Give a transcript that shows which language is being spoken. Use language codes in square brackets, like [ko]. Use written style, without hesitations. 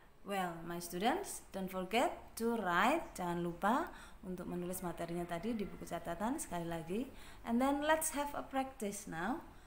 [en] Well, my students, don't forget to write. [id] Jangan lupa untuk menulis materinya tadi di buku catatan sekali lagi. [en] And then let's have a practice now.